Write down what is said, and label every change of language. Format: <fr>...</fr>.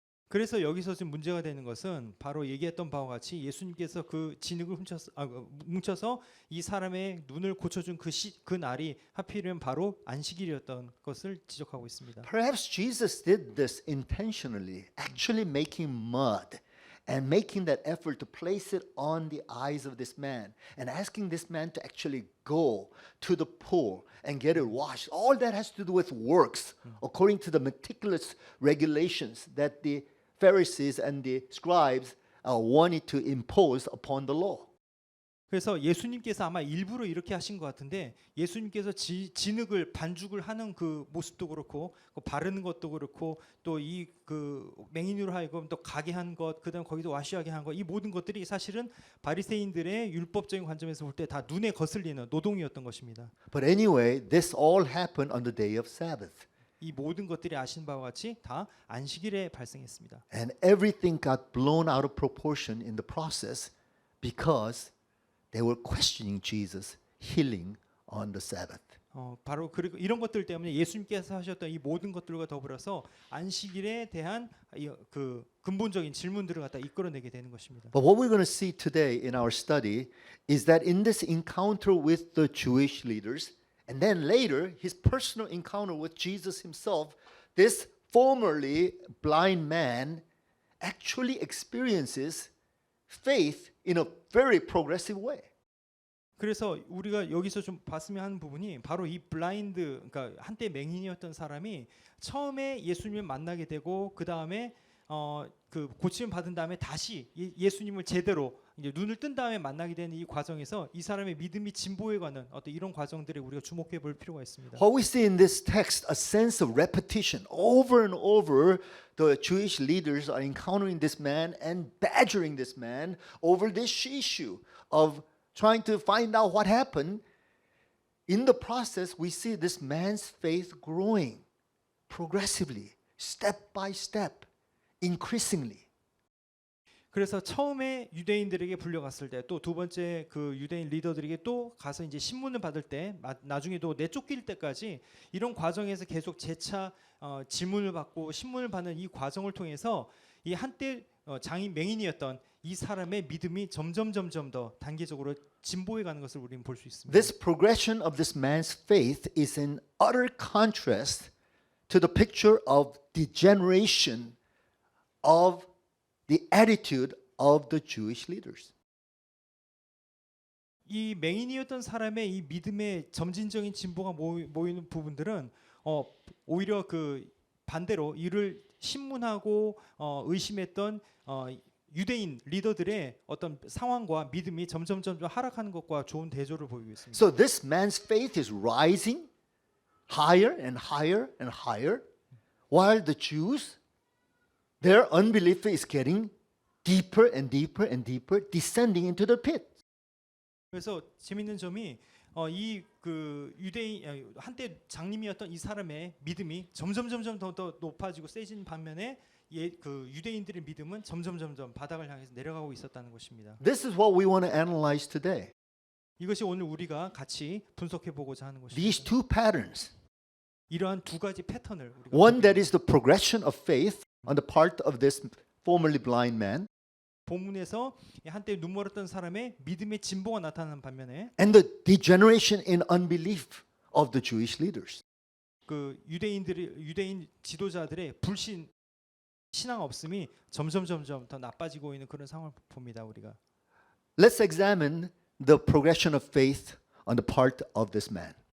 <ko>그래서 여기서 지금 문제가 되는 것은 바로 얘기했던 바와 같이 예수님께서 그 진흙을 뭉쳐서 이 사람의 눈을 고쳐준 그 날이 하필이면 바로 안식일이었던 것을 지적하고 있습니다.</ko> <en>Perhaps Jesus did this intentionally, actually making mud and making that effort to place it on the eyes of this man and asking this man to actually go to the pool and get it washed. All that has to do with works according to the meticulous regulations that the Pharisees and the scribes wanted to impose upon the law.</en> <ko>그래서 예수님께서 아마 일부러 이렇게 하신 것 같은데 예수님께서 진흙을 반죽을 하는 그 모습도 그렇고 바르는 것도 그렇고 또 이 그 맹인으로 하여금 또 가게 한 것, 그다음 거기서 와시하게 한 것, 이 모든 것들이 사실은 바리새인들의 율법적인 관점에서 볼 때 다 눈에 거슬리는 노동이었던 것입니다.</ko> <en>But anyway, this all happened on the day of Sabbath.</en> <ko>이 모든 것들이 아신 바와 같이 다 안식일에 발생했습니다.</ko> <en>And everything got blown out of proportion in the process because they were questioning Jesus healing on the Sabbath.</en> <ko>바로 그리고 이런 것들 때문에 예수님께서 하셨던 이 모든 것들과 더불어서 안식일에 대한 그 근본적인 질문들을 갖다 이끌어내게 되는 것입니다.</ko> <en>But what we're going to see today in our study is that in this encounter with the Jewish leaders, and then later his personal encounter with Jesus himself, this formerly blind man actually experiences faith in a very progressive way.</en> <ko>그래서 우리가 여기서 좀 봤으면 하는 부분이 바로 이 블라인드, 그러니까 한때 맹인이었던 사람이 처음에 예수님을 만나게 되고 그 다음에 그 고침을 받은 다음에 다시 예수님을 제대로 이제 눈을 뜬 다음에 만나게 되는 이 과정에서 이 사람의 믿음이 진보해가는 어떤 이런 과정들에 우리가 주목해 볼 필요가 있습니다.</ko> <en>What we see in this text, a sense of repetition. Over and over, the Jewish leaders are encountering this man and badgering this man over this issue of trying to find out what happened. In the process, we see this man's faith growing progressively, step by step, increasingly.</en> <ko>그래서 처음에 유대인들에게 불려갔을 때 또 두 번째 그 유대인 리더들에게 또 가서 이제 신문을 받을 때 나중에도 내쫓길 때까지 이런 과정에서 계속 재차 질문을 받고 신문을 받는 이 과정을 통해서 이 한때 장인 맹인이었던 이 사람의 믿음이 점점 더 단계적으로 진보해 가는 것을 우리는 볼 수 있습니다.</ko> <en>This progression of this man's faith is in utter contrast to the picture of degeneration of the attitude of the Jewish leaders.</en> <ko>이 맹인이었던 사람의 이 믿음의 점진적인 진보가 모이는 부분들은 오히려 그 반대로 이를 신문하고 의심했던 유대인 리더들의 어떤 상황과 믿음이 점점 하락하는 것과 좋은 대조를 보이고 있습니다.</ko> <en>So this man's faith is rising higher and higher and higher, while the Jews, their unbelief is getting deeper and deeper and deeper, descending into the pit.</en> <ko>그래서 재밌는 점이 이 그 유대인 한때 장님이었던 이 사람의 믿음이 점점 더 높아지고 세진 반면에 그 유대인들의 믿음은 점점 바닥을 향해서 내려가고 있었다는 것입니다.</ko> <en>This is what we want to analyze today.</en> <ko>이것이 오늘 우리가 같이 분석해 보고자 하는 것입니다.</ko> <en>These two patterns.</en> <ko>이러한 두 가지 패턴을 우리가</ko> <en>One that is the progression of faith on the part of this formerly blind man,</en> <ko>본문에서 한때 눈멀었던 사람의 믿음의 진보가 나타나는 반면에</ko> <en>and the degeneration in unbelief of the Jewish leaders.</en> <ko>그 유대인 지도자들의 불신 신앙 없음이 점점 더 나빠지고 있는 그런 상황을 봅니다. 우리가</ko> <en>Let's examine the progression of faith on the part of this man.</en>